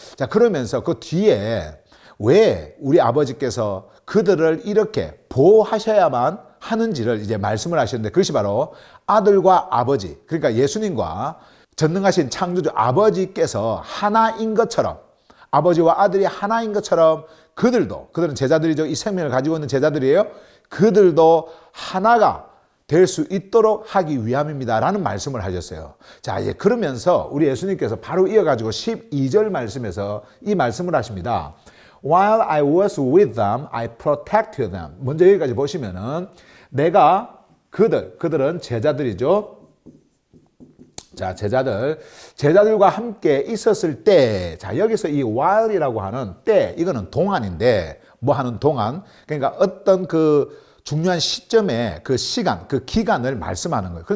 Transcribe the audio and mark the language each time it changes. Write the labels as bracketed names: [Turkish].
[Korean] 자, 그러면서 그 뒤에 왜 우리 아버지께서 그들을 이렇게 보호하셔야만 하는지를 이제 말씀을 하셨는데, 그것이 바로 아들과 아버지, 그러니까 예수님과 전능하신 창조주 아버지께서 하나인 것처럼, 아버지와 아들이 하나인 것처럼 그들은 제자들이죠. 이 생명을 가지고 있는 제자들이에요. 그들도 하나가 될 수 있도록 하기 위함입니다 라는 말씀을 하셨어요. 자, 그러면서 우리 예수님께서 바로 이어가지고 12절 말씀에서 이 말씀을 하십니다. [English] While I was with them, I protected them. [Korean] 먼저 여기까지 보시면은 내가 그들은 제자들이죠. 자, 제자들과 함께 있었을 때, 자, 여기서 이 while이라고 하는 때, 이거는 동안인데, 뭐 하는 동안, 그러니까 어떤 그 중요한 시점에 그 시간, 그 기간을 말씀하는 거예요.